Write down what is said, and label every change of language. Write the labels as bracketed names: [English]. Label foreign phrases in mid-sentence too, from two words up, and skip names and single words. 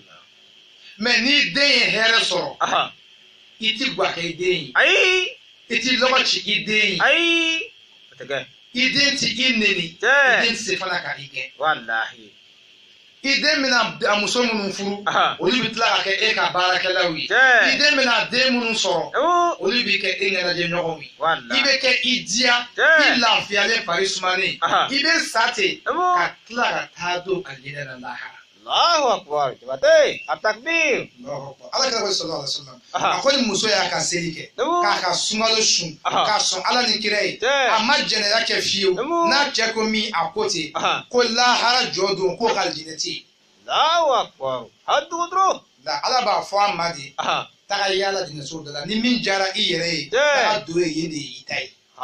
[Bambara] mais ni den ye hɛrɛ sɔrɔ i ti buwa kɛ i den ye i ti lɔgɔ ci i den ye i den ti i neni i den ti se fana ka i gɛn i den bɛna a muso minnu furu olu bɛ tila ka kɛ e ka baarakɛlaw ye i den bɛna den minnu sɔrɔ olu bɛ kɛ e ɲɛnajɛ ɲɔgɔnw ye i bɛ kɛ i diya i lafiyalen fari sumalen i bɛ sa ten ka tila ka taa don alijinɛ na lahara. [Arabic] الله أكبر Jabate التكبير [Bambara] ala kira [Arabic] صلى الله عليه وسلم [Bambara] a ko ni muso y'a ka seli kɛ k'a ka sunkalo sun k'a sɔn ala ni kira ye a ma jɛnɛya kɛ fiyewu n'a cɛ ko min a ko ten ko lahara jɔ don ko ka alijinɛ tɛ yen. [Arabic] الله أكبر [Bambara] hadu dɔrɔn ala b'a fɔ a ma de taga yaala jinɛso dɔ la ni min diyara i yɛrɛ ye taga don yen de y'i ta ye.